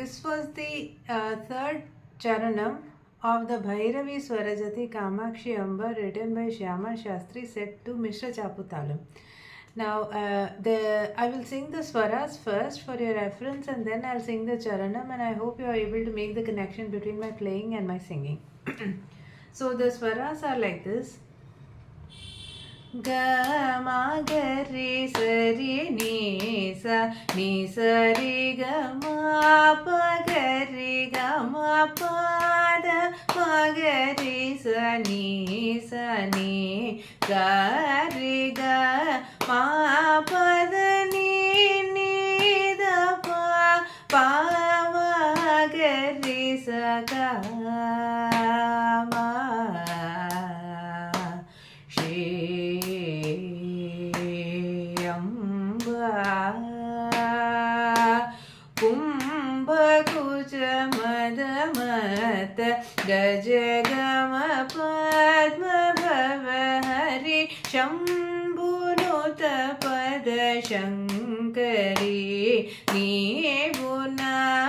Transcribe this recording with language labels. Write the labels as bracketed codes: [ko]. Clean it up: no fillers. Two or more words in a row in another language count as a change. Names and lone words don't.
[en] was the third charanam of the Bhairavi Swarajati Kamakshi Amba, written by Shyama Shastri, set to Mishra Chaputalam. Now, I will sing the swaras first for your reference, and then I'll sing the charanam, and I hope you are able to make the connection between my playing and my singing. So the swaras are like this. Ga ma ga re sa re ni sa re ga ma pa ga re ga ma pa da ma ga re sa ni ga re ga ma pa da ni da pa ma ga re sa ga [te] ma కుంభకుచ మదమత గజగమ పద్మ భవ హరి శంభునుత పద శంకరీ నీబునా